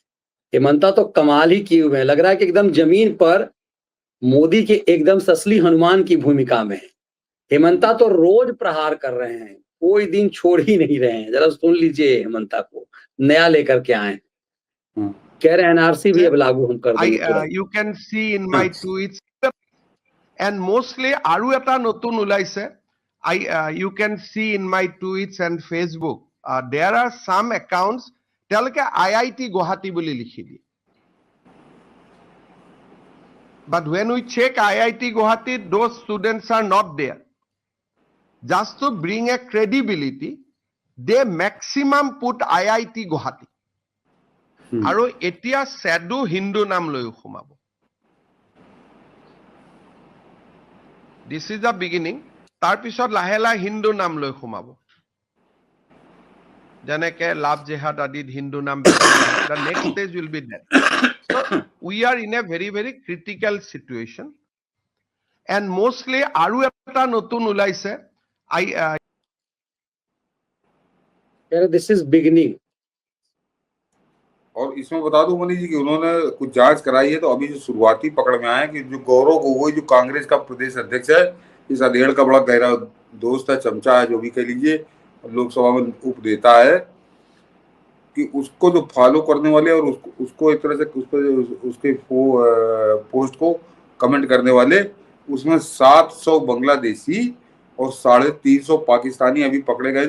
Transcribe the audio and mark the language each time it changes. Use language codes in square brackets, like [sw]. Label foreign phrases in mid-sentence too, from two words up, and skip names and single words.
[hi] हेमंता तो कमाल ही किए हुए हैं, लग रहा है कि एकदम जमीन पर मोदी के एकदम असली हनुमान की भूमिका में है। हेमंता तो रोज प्रहार कर रहे हैं, कोई दिन छोड़ ही नहीं रहे हैं। जरा सुन लीजिए हेमंता को, नया लेकर के आए। कह रहे हैं एनआरसी भी अब लागू हम कर देंगे। [en] you can see in my tweets, and mostly [as] আৰু এটা নতুন ওলাইছে. [en] You can see in my tweets and Facebook, there are some accounts telke IIT Guwahati [as] বুলি লিখি দি, [en] but when we check IIT Guwahati, those students are not there. Just to bring a credibility, they maximum put IIT Guwahati. [as] আৰু এতিয়া স্যাডু হিন্দু নাম লৈ সোমাব। [en] This is the beginning. [as] তাৰপিছত লাহে লাহে হিন্দু নাম লৈ সোমাব, যেনেকে লাভ জেহাদ আদিত হিন্দু নাম। [en] The next stage will be that. So we are in a very very critical situation, and mostly [as] আৰু এটা নতুন ওলাইছে। [en] This is beginning. [hi] और इसमें बता दूं मनीष जी कि उन्होंने कुछ जांच कराई है, तो अभी जो शुरुआती पकड़ में आया है कि जो गौरव गोगोई जो कांग्रेस का प्रदेश अध्यक्ष है, इस अधेड़ का बड़ा गहरा दोस्त है, चमचा है, जो भी कह लीजिए, लोकसभा में उप देता है, कि उसको जो फॉलो करने वाले और उसको एक तरह से उसके पोस्ट को कमेंट करने वाले, उसमें 700 बांग्लादेशी और 350 पाकिस्तानी अभी पकड़े गए।